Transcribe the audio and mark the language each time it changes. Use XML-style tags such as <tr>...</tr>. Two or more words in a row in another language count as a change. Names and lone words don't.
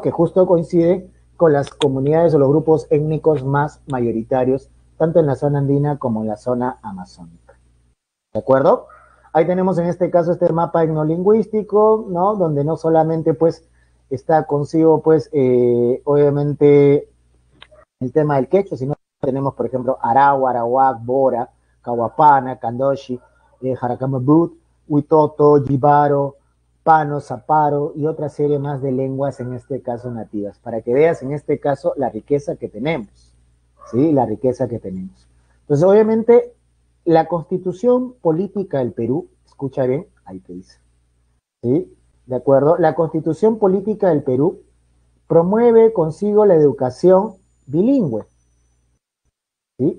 <es>Que justo coincide con las comunidades o los grupos étnicos más mayoritarios, tanto en la zona andina como en la zona amazónica. ¿De acuerdo? Ahí tenemos en este caso este mapa etnolingüístico, ¿no? Donde no solamente pues está consigo pues obviamente el tema del quechua, sino tenemos por ejemplo Aragua, Arawak, Bora, Cahuapana, Candoshi, Jaracamabut, Huitoto, Jibaro, Pano, Zaparo y otra serie más de lenguas en este caso nativas, para que veas en este caso la riqueza que tenemos, ¿sí? La riqueza que tenemos. Entonces obviamente la constitución política del Perú, escucha bien, ahí te dice, ¿sí? ¿De acuerdo? La constitución política del Perú promueve consigo la educación bilingüe, ¿sí?</es>